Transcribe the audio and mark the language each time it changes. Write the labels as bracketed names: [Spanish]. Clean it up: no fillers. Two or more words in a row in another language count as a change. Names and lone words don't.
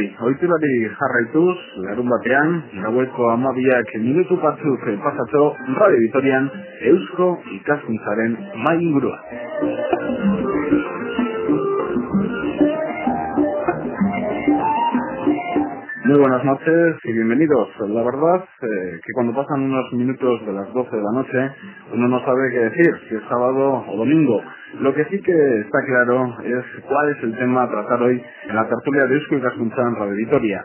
[Basque] ohiturari jarraituz, larun batean, gaueko 12 minutu batzuk pasatxo, Radio Vitorian, Eusko Ikaskuntzaren mahai ingurua. [Spanish] Muy buenas noches y bienvenidos. La verdad que cuando pasan unos minutos de las 12 de la noche, uno no sabe qué decir, si es sábado o domingo. Lo que sí que está claro es cuál es el tema a tratar hoy en la tertulia de Eusko Ikaskuntza en Radio Vitoria.